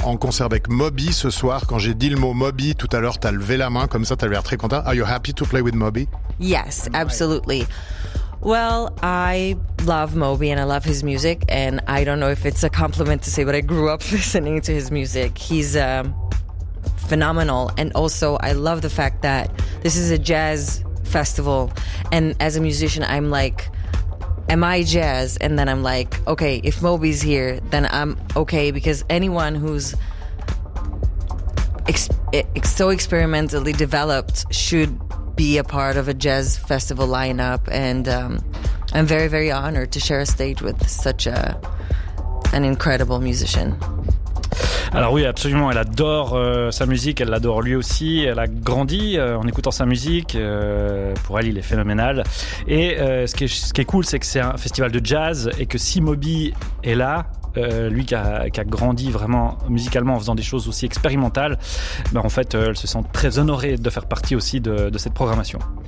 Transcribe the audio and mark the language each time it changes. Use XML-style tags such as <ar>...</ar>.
<fr>En concert avec Moby ce soir, quand j'ai dit le mot Moby tout à l'heure, t'as levé la main comme ça, t'as l'air très content.</fr> <en>Are you happy to play with Moby? Yes, absolutely. Well, I love Moby and I love his music, and I don't know if it's a compliment to say, but I grew up listening to his music. He's phenomenal, and also I love the fact that this is a jazz festival, and as a musician, I'm like, am I jazz? And then I'm like, okay, if Moby's here, then I'm okay, because anyone who's so experimentally developed should be a part of a jazz festival lineup, and I'm very, very honored to share a stage with such an incredible musician.</en> <fr>Alors oui, absolument, elle adore sa musique, elle l'adore lui aussi, elle a grandi en écoutant sa musique, pour elle il est phénoménal, et ce qui est cool, c'est que c'est un festival de jazz, et que si Moby est là, lui qui a grandi vraiment musicalement en faisant des choses aussi expérimentales, elle se sent très honorée de faire partie aussi de cette programmation.</fr>